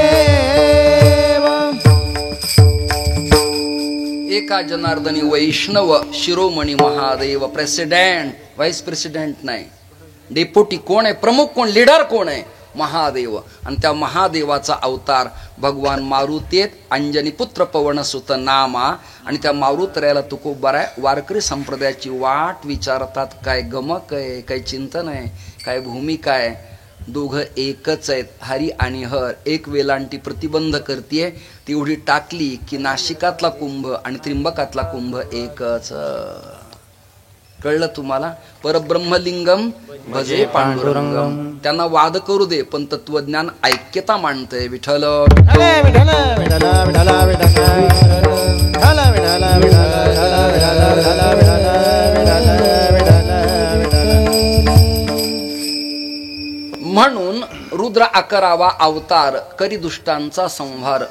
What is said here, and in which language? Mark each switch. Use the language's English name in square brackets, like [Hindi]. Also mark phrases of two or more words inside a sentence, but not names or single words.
[Marathi] एका जनार्दनी वैष्णव शिरोमणी महादेव. [English] President, Vice President [Marathi] नाही, डेप्युटी कोण आहे? प्रमुख कोण? लीडर कोण आहे? महादेव. आणि त्या महादेवाचा अवतार भगवान मारुती आहेत. [Awadhi] अंजनी पुत्र पवन सुत नामा. [Marathi] आणि त्या मारुतऱ्याला तुकोबाराय वारकरी संप्रदायाची वाट विचारतात. काय गमक आहे, काय चिंतन आहे, काय भूमिका आहे? दोघं एकच आहेत, हरी आणि हर. एक वेलांटी प्रतिबंध करतीये, तेवढी टाकली की नाशिकातला कुंभ आणि त्रिंबकातला कुंभ एकच. कळलं तुम्हाला? [Sanskrit] परब्रह्मलिंगम भजे पांडुरंगम. [Marathi] त्यांना वाद करू दे, पण तत्वज्ञान ऐक्यता मांडतंय. विठ्ठल म्हणून रुद्र 11वा अवतार करी दुष्टांचा संहार.